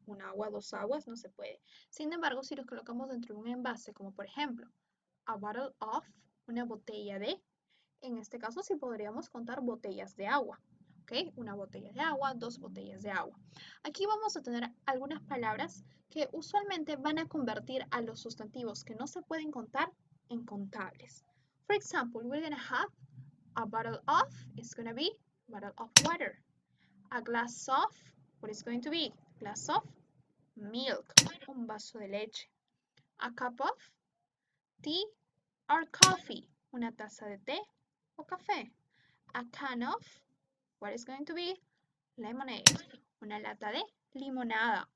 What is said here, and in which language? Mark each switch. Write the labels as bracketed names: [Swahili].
[Spanish] Un agua, dos aguas, no se puede. Sin embargo, si los colocamos dentro de un envase, como por ejemplo, [English] a bottle of, [Spanish] una botella de, en este caso sí podríamos contar botellas de agua. ¿Ok? Una botella de agua, dos botellas de agua. Aquí vamos a tener algunas palabras que usualmente van a convertir a los sustantivos que no se pueden contar en contables. [English] For example, we're going to have a bottle of, is going to be bottle of water. A glass of, what is going to be? Glass of milk, [Spanish] un vaso de leche. [English] A cup of tea or coffee, [Spanish] una taza de té o café. [English] A can of, what is going to be? [Spanish] Lemonade, una lata de limonada.